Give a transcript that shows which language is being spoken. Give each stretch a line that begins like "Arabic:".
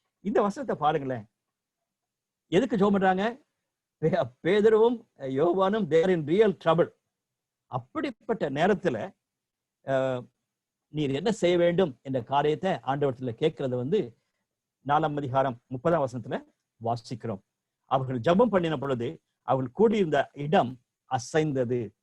Tamil: இந்த வசனத்தை பாருங்களேன், எதுக்கு ஜெபம் பண்றாங்க? பேதுருவும் யோவானும்
English: they are in real trouble.
Tamil: அப்படிப்பட்ட நேரத்துல நீர் என்ன செய்ய வேண்டும் என்ற காரியத்தை ஆண்டவரத்துல கேட்கறது வந்து 4ஆம் அதிகாரம் 30ஆம் வசனத்துல வாசிக்கிறோம். அவர்கள் ஜெபம் பண்ணின பொழுது அவர்கள் கூடியிருந்த இடம் அசைந்தது.